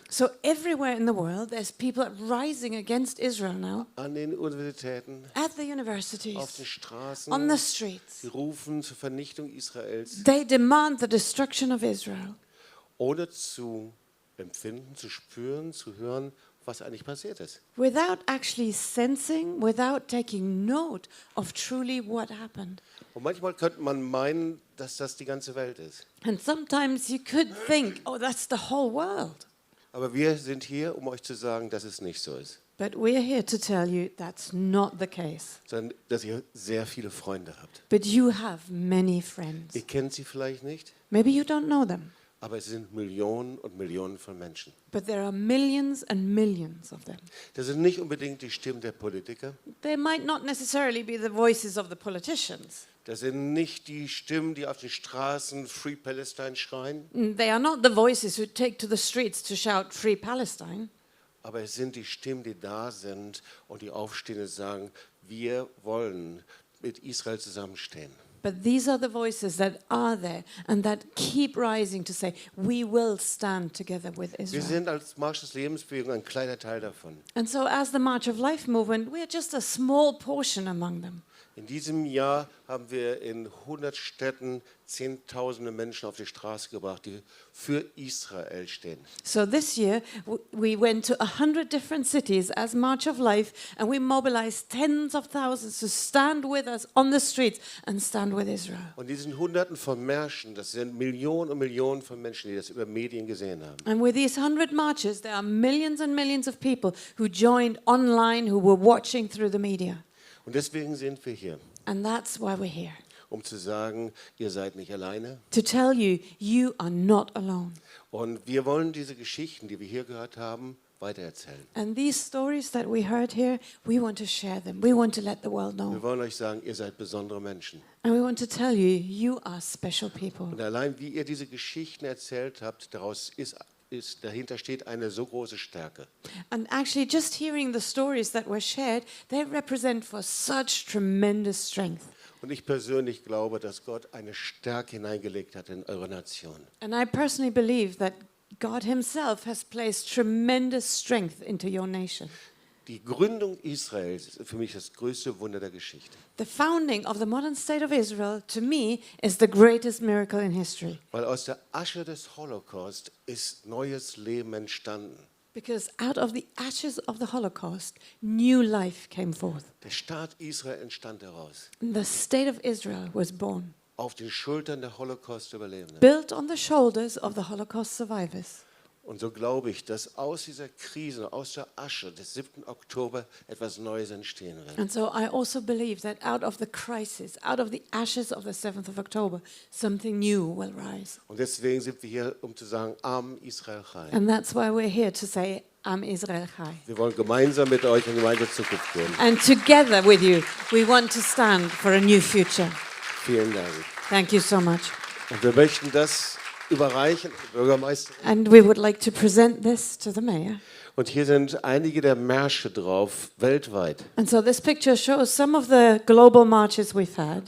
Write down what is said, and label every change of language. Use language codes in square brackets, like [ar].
[en] So everywhere in the world, there's people rising against Israel now, [de] An den Universitäten, [en] at the [de] auf den [en] universities, [de] Straßen. [en] on the streets. [de] Sie rufen zur Vernichtung Israels, [en] They demand the destruction of Israel, [de] ohne zu empfinden, zu spüren, zu hören, was eigentlich passiert ist. [en] without actually sensing, without taking note of truly what happened. [de] Und manchmal könnte man meinen, dass das die ganze Welt ist. [en] And sometimes you could think, oh, that's the whole world. [de] Aber wir sind hier, um euch zu sagen, dass es nicht so ist, [en] But we're here to tell you that's not the case. [de] sondern dass ihr sehr viele Freunde habt. [en] But you have many friends. [de] Ihr kennt sie vielleicht nicht, [en] Maybe you don't know them, [de] aber es sind Millionen und Millionen von Menschen. [en] but there are millions and millions of them. [de] Das sind nicht unbedingt die Stimmen der Politiker, [en] They might not necessarily be the voices of the politicians. [de] das sind nicht die Stimmen, die auf den Straßen Free Palestine schreien, [en] They are not the voices who take to the streets to shout Free Palestine. [de] aber es sind die Stimmen, die da sind und die aufstehen und sagen, wir wollen mit Israel zusammenstehen. [en] But these are the voices that are there and that keep rising to say, we will stand together with [de] Wir [en] Israel. [de] sind als Marsch des Lebensbewegung ein kleiner Teil davon. [en] And so as the March of Life movement, we are just a small portion among them. [de] In diesem Jahr haben wir in 100 Städten Zehntausende Menschen auf die Straße gebracht, die für Israel stehen. [en] So this year, we went to 100 different cities as March of Life, and we mobilized tens of thousands to stand with us on the streets and stand with Israel. [de] Und diesen Hunderten von Märschen, das sind Millionen und Millionen von Menschen, die das über Medien gesehen haben. [en] And with these 100 marches, there are millions and millions of people who joined online, who were watching through the media. [de] Und deswegen sind wir hier, [en] And that's why we're here. [de] um zu sagen, ihr seid nicht alleine. [en] To tell you, you are not alone. [de] Und wir wollen diese Geschichten, die wir hier gehört haben, weitererzählen. [en] And these stories that we heard here, we want to share them. We want to let the world [de] Wir [en] know. [de] wollen euch sagen, ihr seid besondere Menschen. [en] And we want to tell you, you are special people. [de] Und allein wie ihr diese Geschichten erzählt habt, dahinter steht eine so große Stärke. [en] And actually, just hearing the stories that were shared, they represent for such tremendous strength. [de] Und ich persönlich glaube, dass Gott eine Stärke hineingelegt hat in eure Nation. [en] And I personally believe that God Himself has placed tremendous strength into your nation. [de] Die Gründung Israels ist für mich das größte Wunder der Geschichte. [en] The founding of the modern state of Israel, to me, is the greatest miracle in history. [de] Weil aus der Asche des Holocaust ist neues Leben entstanden. [en] Because out of the ashes of the Holocaust, new life came forth. [de] Der Staat Israel entstand daraus. [en] And the state of Israel was born, [de] Auf den Schultern der Holocaust-Überlebenden. [en] built on the shoulders of the Holocaust survivors. [de] Und so glaube ich, dass aus dieser Krise, aus der Asche des 7. Oktober etwas Neues entstehen wird. [en] And so I also believe that out of the crisis, out of the ashes of the 7th of October, something new will rise. [de] Und deswegen sind wir hier, um zu sagen, [he] Am Israel Chai. [en] And that's why we're here to say, [he] Am Israel Chai. [de] Wir wollen gemeinsam mit euch eine gemeinsame Zukunft gehen. [en] And together with you, we want to stand for a new future. [de] Vielen Dank. [en] Thank you so much. [de] Und wir möchten das überreichen, Bürgermeister. [en] And we would like to present this to the mayor. [de] Und hier sind einige der Märsche drauf, weltweit. [en] And so this picture shows some of the global marches we've had.